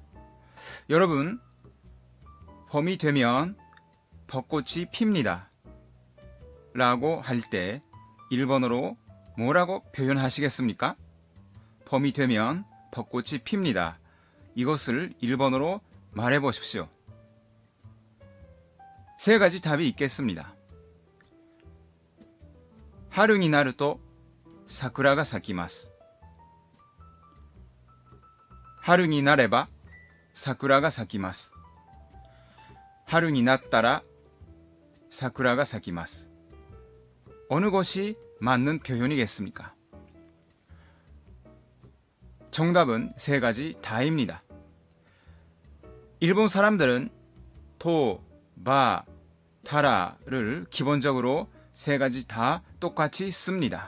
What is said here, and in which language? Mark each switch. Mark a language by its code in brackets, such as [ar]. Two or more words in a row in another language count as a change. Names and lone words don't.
[ko] 여러분, 봄이 되면 벚꽃이 핍니다 라고 할 때 일본어로 뭐라고 표현하시겠습니까? 봄이 되면 벚꽃이 핍니다. 이것을 일본어로 말해 보십시오. 세 가지 답이 있겠습니다. [ja] 春になると桜が咲きます。春になれば桜が咲きます。春になったら桜が咲きます。 [ko] 어느 것이 맞는 표현이겠습니까? 정답은 세 가지 다입니다. 일본 사람들은 토, 바, 타라를 기본적으로 세 가지 다 똑같이 씁니다.